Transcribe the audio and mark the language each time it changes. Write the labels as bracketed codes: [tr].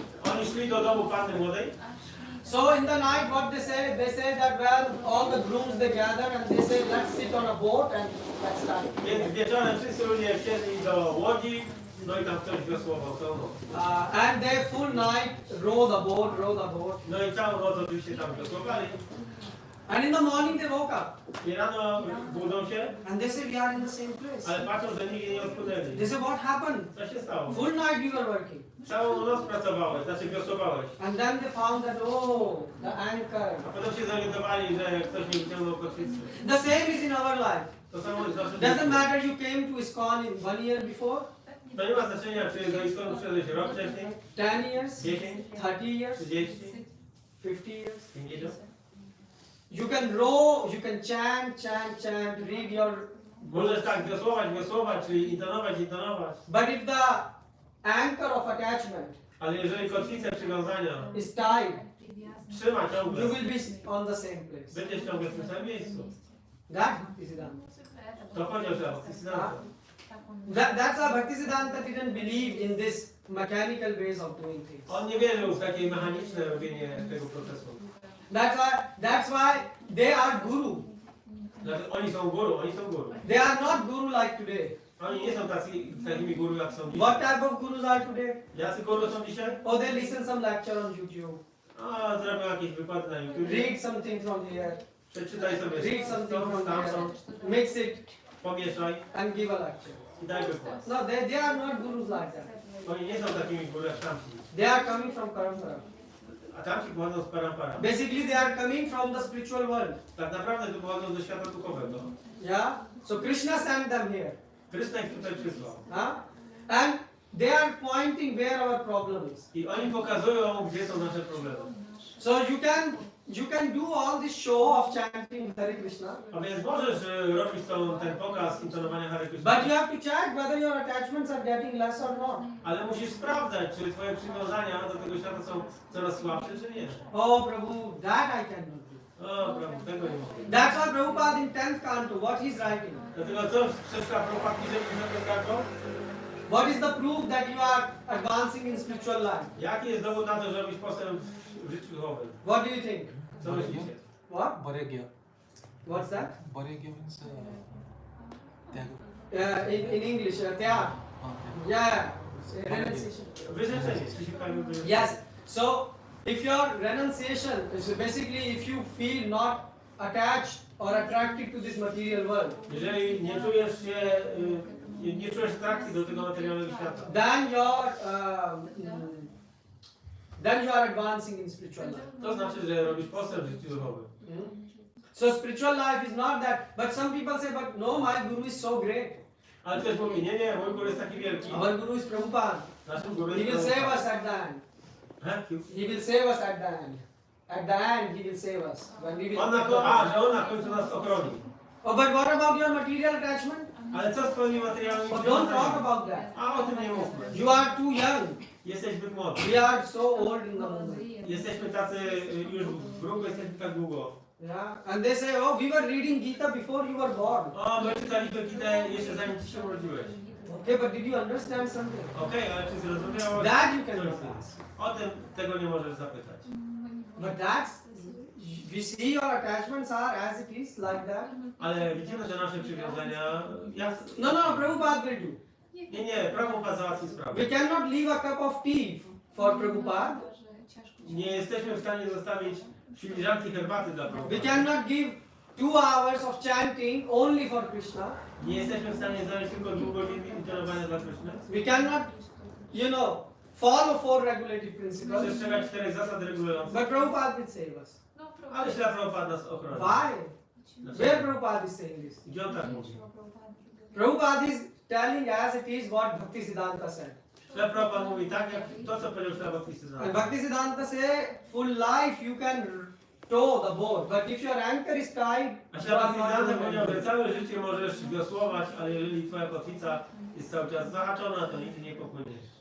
[pl] Oni szli do domu panny młodej. [en] So in the night, what they say that well, all the grooms they gather and they say let's sit on a boat and let's start. [pl] Więc wieczorem wszyscy ludzie wsiedli do łodzi, no i tam ktoś wiosłował całą noc. [en] And they full night row the boat. [pl] No i całą noc oczywiście tam wiosłowali. [en] And in the morning they woke up [pl] I rano budzą się, [en] and they say we are in the same place. [pl] ale patrzą, że nigdzie nie odpłynęli. [en] They say what happened? [pl] Co się stało? [en] Full night we were working. [pl] Całą noc pracowałeś, znaczy wiosłowałeś. [en] And then they found that oh, the anchor. [pl] A potem się zorientowali, że ktoś nie wyciągnął kotwicy. [en] The same is in our life. [pl] To samo jest w naszym [en] Doesn't [pl] życiu. [en] matter you came to ISKCON in 1 year before, [pl] To nie ma znaczenia, czy do Iskonu przyszedłeś rok wcześniej, [en] 10 years, [pl] 10, [en] 30 years, [pl] 30, [en] 50 years. [pl] 50. [en] You can row, you can chant, read your. [pl] Możesz tak wiosłować, czyli intonować. [en] But if the anchor of attachment [pl] Ale jeżeli kotwicę przywiązania [en] is tied, [pl] trzyma ciągle, [en] you will be on the same place. [pl] będziesz ciągle w tym samym miejscu. [en] That is Siddhanta. [pl] To powiedział Siddhanta. [en] That's why Bhakti Siddhanta didn't believe in this mechanical ways of doing things. [pl] On nie wierzył w takie mechaniczne robienie tego procesu. [en] That's why they are guru. [pl] Dlatego oni są guru. [en] They are not guru like today. [pl] Oni nie są takimi guru jak są [en] What [pl] dzisiaj. [en] type of gurus are today? [pl] Jacy guru są dzisiaj? [en] Oh, they listen some lecture on YouTube. [pl] A, zrobią jakieś wykłady na YouTube. [en] Read something from here. [pl] Przeczytaj sobie [en] Read something [pl] stąd, [en] from [pl] stamtąd, [en] here. Mix it [pl] pomieszaj [en] and give a lecture. [pl] i daj wykład. [en] No, they are not gurus like that. [pl] Oni nie są takimi guru jak tamci. [en] They are coming from parampara. [pl] A tamci pochodzą z parampara. [en] Basically, they are coming from the spiritual world. [pl] Tak naprawdę to pochodzą ze świata duchowego. [en] Yeah. So Krishna sent them here. [pl] Krishna ich tutaj przysłał. Huh? [en] And they are pointing where our problem is. [pl] I oni pokazują, gdzie są nasze problemy. [en] So you can do all this show of chanting Hare Krishna, [pl] A więc możesz robić ten pokaz intonowania Hare Krishna, [en] but you have to check whether your attachments are getting less or not. [pl] ale musisz sprawdzać, czy twoje przywiązania do tego świata są coraz słabsze, czy nie. [en] Oh Prabhu, that I cannot do. [pl] O, prawda, tego nie mogę. [en] That's why Prabhupada in 10th canto, what he's writing. [pl] Dlatego co przeczyta Prabhupada pisze w 10 kanto? [en] What is the proof that you are advancing in spiritual life? [pl] Jaki jest dowód na to, że robisz postęp w życiu duchowym? [en] What do you think? [pl] Co myślicie? [en] What? Boregya. What's that? Boregya means tyaga. in English, tyag. Yeah, renunciation. [pl] Wyrzeczenie, jeśli się pojawił wyrzeczenie. [en] Yes. So if your renunciation is basically if you feel not attached or attracted to this material world, [pl] Jeżeli nie czujesz się, nie czujesz atrakcji do tego materialnego świata, [en] then you are advancing in spiritual life. [pl] to znaczy, że robisz postęp w życiu duchowym. [en] So spiritual life is not that, but some people say, but no, my guru is so great. [pl] Ale ktoś mówi, nie, mój guru jest taki wielki. [en] Our guru is Prabhupada. [pl] Naszym guru [en] He [pl] jest [en] will save us at the end. He will save us at the end. At the end, he will save us. When we will. [pl] że on na końcu nas ochroni. [en] Oh, but what about your material attachment? [pl] Ale co z twoimi materialnymi [en] Oh, don't talk [pl] przywiązaniami? [en] about that. [pl] A o tym nie mówmy. [en] You are too young. [pl] Jesteś zbyt młody. [en] We are so old in the moment. [pl] Jesteśmy tacy już w ruchu, jesteśmy tak długo. [en] Yeah. And they say, oh, we were reading Gita before you were born. [pl] O, my czytaliśmy Gitę jeszcze zanim ty się urodziłeś. [en] Okay, but did you understand something? [pl] Okej, ale czy zrozumiałeś? [en] That you [pl] coś [en] cannot [pl] z tym? [en] ask. [pl] O tym tego nie możesz zapytać. [en] But that's, we see your attachments are as it is, like that. [pl] Ale widzimy, że nasze przywiązania... [en] No, Prabhupada will do. [pl] Nie, Prabhupada załatwi sprawę. [en] We cannot leave a cup of tea for Prabhupada. [pl] Nie jesteśmy w stanie zostawić filiżanki herbaty dla [en] We [pl] Prabhupada. [en] cannot give 2 hours of chanting only for Krishna. [pl] Nie jesteśmy w stanie znaleźć tylko 2 godzin intonowania dla Kryszny. [en] We cannot, follow 4 regulative principles. [pl] Przestrzegać 4 zasad regulujących. [en] But Prabhupada will save us. [pl] Ale ślad Prabhupada nas ochroni. [en] Why? Where Prabhupada is saying this? [pl] Gdzie on tak mówi? [en] Prabhupada is telling as it is what Bhaktisiddhanta said. [pl] Ślad Prabhupada mówi tak, jak to, co powiedział ślad [en] And [pl] Bhaktisiddhanta. [en] Bhaktisiddhanta say, full life you can tow the boat, but if your anchor is tied, [pl] A [en] you [pl] ślad [en] are not [pl] Bhaktisiddhanta [en] going [pl] powiedział, że [en] anywhere. [pl] całe życie możesz wiosłować, ale jeżeli twoja kotwica jest cały czas zahaczona, to nigdy nie popłyniesz.